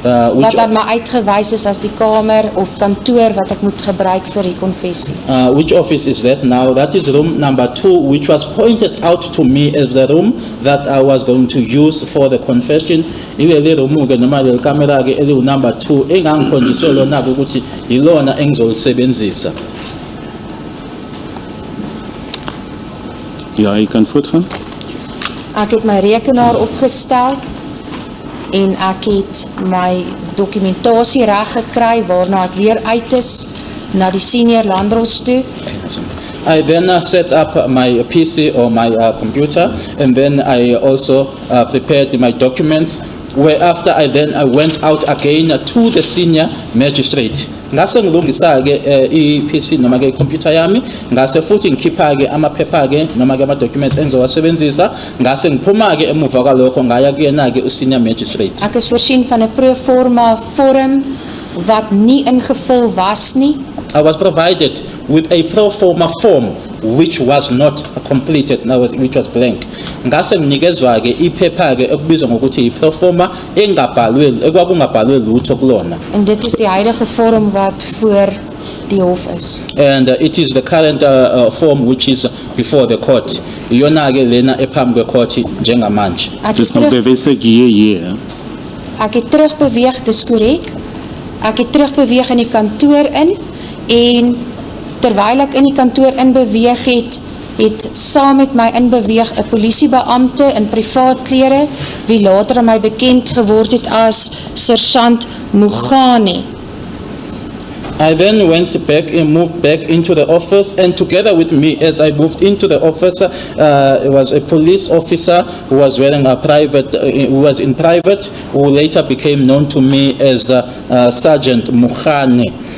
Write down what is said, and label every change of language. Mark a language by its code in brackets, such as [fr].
[af] wat aan my uitgewys is as die kamer of kantoor wat ek moet gebruik vir die konfessie. [en] Which office is that now? That is room number 2, which was pointed out to me as the room that I was going to use for the confession. [zu] Ileli room ke noma le camera ke eli number 2 engangikhonjiswe lona ukuthi yilona engizolisebenzisa. [af] Ja, jy kan voortgaan. Ek het my rekenaar opgestel en ek het my dokumentasie reg gekry waarna ek weer uit is na die senior landros toe. [en] I then set up my PC or my computer, and then I also prepared my documents, whereafter I went out again to the senior magistrate. [zu] Ngase ngilungisa ke iPC noma ke computer yami, ngase futhi ngikhipha ke amaphepha ke noma ke ama documents engizowasebenzisa, ngase ngiphuma ke emuva kwalokho ngaya kuyena ke senior magistrate. [af] Ek is voorsien van 'n pro forma vorm wat nie ingevul was nie. [en] I was provided with a pro forma form which was not completed, which was blank. [zu] Ngase nginikezwa ke iphepha ke ekubizwa ngokuthi i-pro forma ekwakungabhalwe lutho kulona. [af] En dit is die huidige vorm wat voor die hof is. [en] And it is the current form which is before the court. [zu] Iyona ke lena ephambi kwecourt njengamanje. [af] Dis nog bevestig hier. Ek het terugbeweeg, dis korrek. Ek het terugbeweeg in die kantoor in en terwyl ek in die kantoor inbeweeg het saam met my inbeweeg 'n polisiebeampte in privaat klere wie later aan my bekend geword het as Sergeant Mugane. [en] I then moved back into the office, and together with me as I moved into the office, it was a police officer who was wearing a private, who was in private, who later became known to me as Sergeant Mugane.